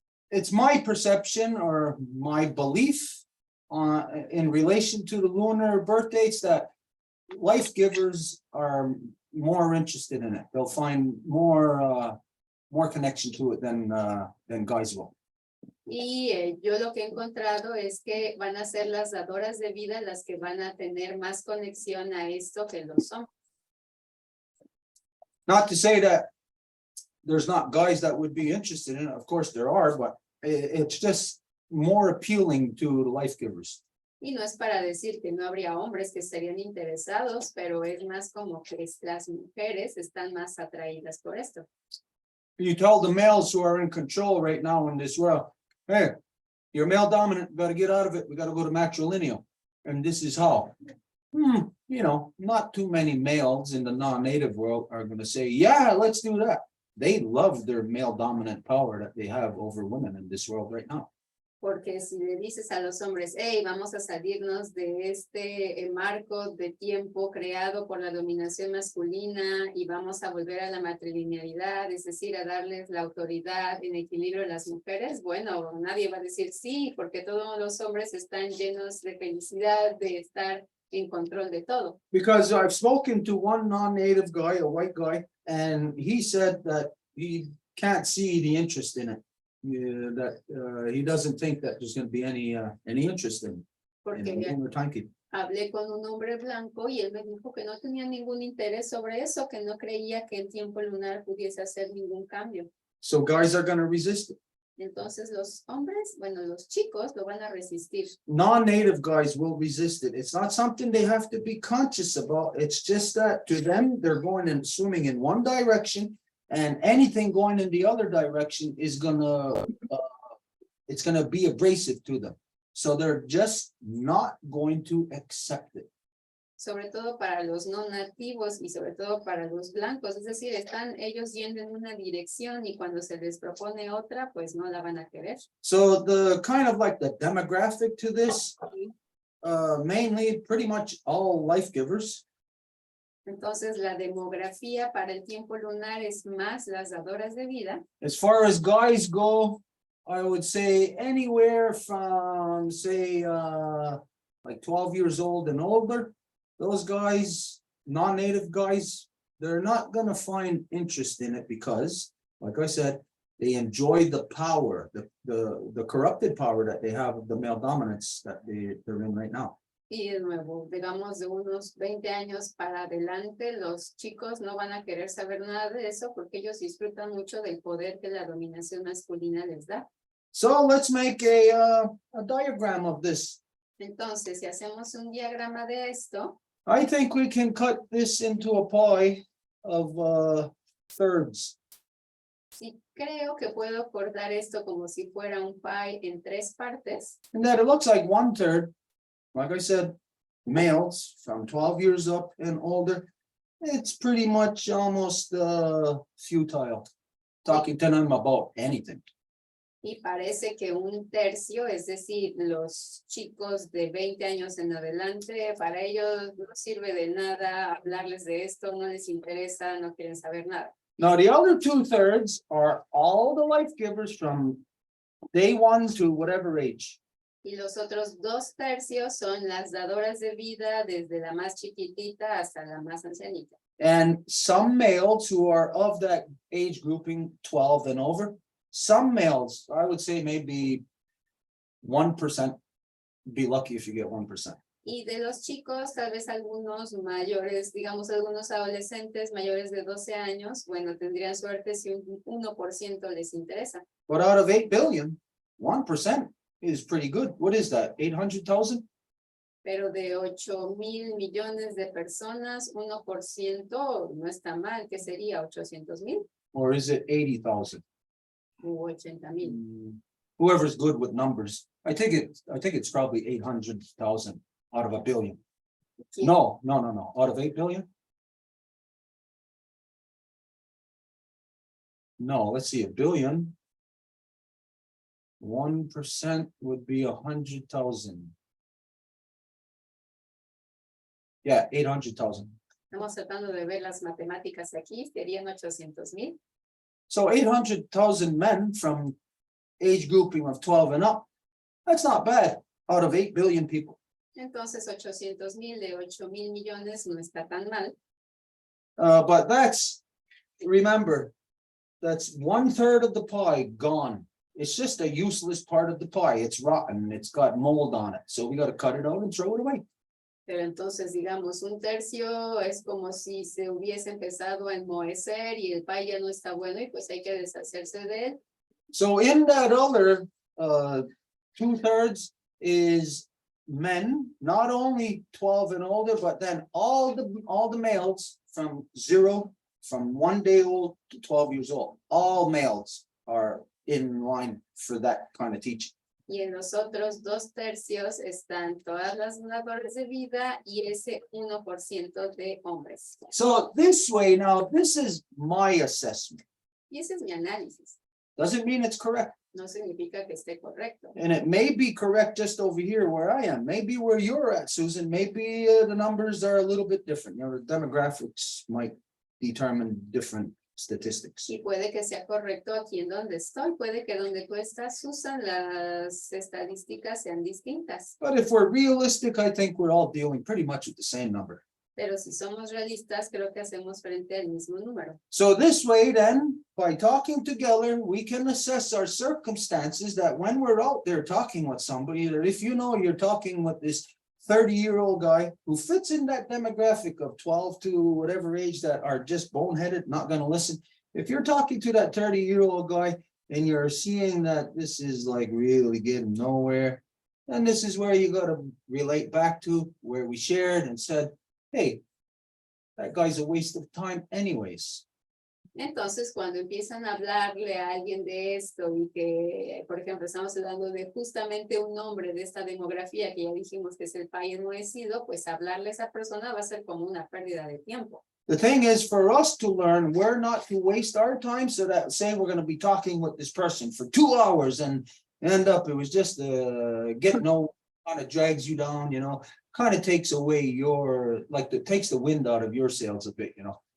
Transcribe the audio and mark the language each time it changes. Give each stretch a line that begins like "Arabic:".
English: It's my perception or my belief in relation to the lunar birth dates that life givers are more interested in it. They'll find more connection to it than guys will.
Spanish: Y yo lo que he encontrado es que van a ser las dadoras de vida las que van a tener más conexión a esto que los hombres.
English: Not to say that there's not guys that would be interested in it. Of course there are, but it's just more appealing to the life givers.
Spanish: Y no es para decir que no habría hombres que estarían interesados, pero es más como que las mujeres están más atraídas por esto.
English: You tell the males who are in control right now in this world, hey, you're male dominant, gotta get out of it, we gotta go to matrilineal. And this is how. You know, not too many males in the non-native world are gonna say, yeah, let's do that. They love their male dominant power that they have over women in this world right now.
Spanish: Porque si le dices a los hombres, hey, vamos a salirnos de este marco de tiempo creado por la dominación masculina y vamos a volver a la matrilinealidad, es decir, a darles la autoridad en equilibrio a las mujeres, bueno, nadie va a decir sí, porque todos los hombres están llenos de felicidad, de estar en control de todo.
English: Because I've spoken to one non-native guy, a white guy, and he said that he can't see the interest in it. That he doesn't think that there's going to be any interest in
Spanish: Porque
English: lunar timekeeping.
Spanish: hablé con un hombre blanco y él me dijo que no tenía ningún interés sobre eso, que no creía que el tiempo lunar pudiese hacer ningún cambio.
English: So guys are going to resist it.
Spanish: Entonces los hombres, bueno, los chicos lo van a resistir.
English: Non-native guys will resist it. It's not something they have to be conscious about. It's just that to them, they're going and swimming in one direction, and anything going in the other direction is gonna, it's gonna be abrasive to them. So they're just not going to accept it.
Spanish: Sobre todo para los no nativos y sobre todo para los blancos, es decir, están ellos yendo en una dirección y cuando se les propone otra, pues no la van a querer.
English: So the kind of like the demographic to this, mainly pretty much all life givers.
Spanish: Entonces la demografía para el tiempo lunar es más las dadoras de vida.
English: As far as guys go, I would say anywhere from say like 12 years old and older. Those guys, non-native guys, they're not gonna find interest in it because, like I said, they enjoy the power, the corrupted power that they have of the male dominance that they're in right now.
Spanish: Y de nuevo, digamos de unos 20 años para adelante, los chicos no van a querer saber nada de eso porque ellos disfrutan mucho del poder que la dominación masculina les da.
English: So let's make a diagram of this.
Spanish: Entonces, si hacemos un diagrama de esto,
English: I think we can cut this into a pie of thirds.
Spanish: sí creo que puedo cortar esto como si fuera un pie en 3 partes.
English: And that it looks like 1/3, like I said, males from 12 years up and older. It's pretty much almost futile talking to them about anything.
Spanish: Y parece que 1/3, es decir, los chicos de 20 años en adelante, para ellos no sirve de nada hablarles de esto, no les interesa, no quieren saber nada.
English: Now, the other 2/3 are all the life givers from day 1 to whatever age.
Spanish: Y los otros 2/3 son las dadoras de vida desde la más chiquitita hasta la más ancianita.
English: And some males who are of that age grouping 12 and over, some males, I would say maybe 1%, be lucky if you get 1%.
Spanish: Y de los chicos, tal vez algunos mayores, digamos algunos adolescentes mayores de 12 años, bueno, tendrían suerte si un 1% les interesa.
English: But out of 8 billion, 1% is pretty good. What is that, 800,000?
Spanish: Pero de 8,000 millones de personas, 1% no está mal, que sería 800,000
English: Or is it 80,000?
Spanish: u 80,000.
English: Whoever's good with numbers. I think it's probably 800,000 out of a billion. No. Out of 8 billion? No, let's see, a billion. 1% would be 100,000. Yeah, 800,000.
Spanish: Estamos tratando de ver las matemáticas aquí, serían 800,000.
English: So 800,000 men from age grouping of 12 and up. That's not bad out of 8 billion people.
Spanish: Entonces 800,000 de 8,000 millones no está tan mal.
English: But that's, remember, that's 1/3 of the pie gone. It's just a useless part of the pie. It's rotten. It's got mold on it. So we got to cut it out and throw it away.
Spanish: Pero entonces, digamos, 1/3 es como si se hubiese empezado a enmohecer y el pay ya no está bueno y pues hay que deshacerse de él.
English: So in that other 2/3 is men, not only 12 and older, but then all the males from 1 day old to 12 years old. All males are in line for that kind of teaching.
Spanish: Y en los otros 2/3 están todas las labores de vida y ese 1% de hombres.
English: So this way, now this is my assessment.
Spanish: Y ese es mi análisis.
English: Doesn't mean it's correct.
Spanish: No significa que esté correcto.
English: And it may be correct just over here where I am. Maybe where you're at, Susan, maybe the numbers are a little bit different. Your demographics might determine different statistics.
Spanish: Y puede que sea correcto aquí en donde estoy. Puede que donde tú estás, Susan, las estadísticas sean distintas.
English: But if we're realistic, I think we're all dealing pretty much with the same number.
Spanish: Pero si somos realistas, creo que hacemos frente al mismo número.
English: So this way then, by talking together, we can assess our circumstances that when we're out there talking with somebody, that if you know you're talking with this 30-year-old guy who fits in that demographic of 12 to whatever age that are just boneheaded, not going to listen. If you're talking to that 30-year-old guy and you're seeing that this is like really getting nowhere, then this is where you got to relate back to where we shared and said, hey, that guy's a waste of time anyways.
Spanish: Entonces, cuando empiezan a hablarle a alguien de esto y que, por ejemplo, estamos hablando de justamente un nombre de esta demografía que ya dijimos que es el pay enmohecido, pues hablarle a esa persona va a ser como una pérdida de tiempo.
English: The thing is for us to learn where not to waste our time, so that say we're going to be talking with this person for 2 hours and end up, it was just get no kind of drags you down, you know, kind of takes away your, like it takes the wind out of your sails a bit, you know.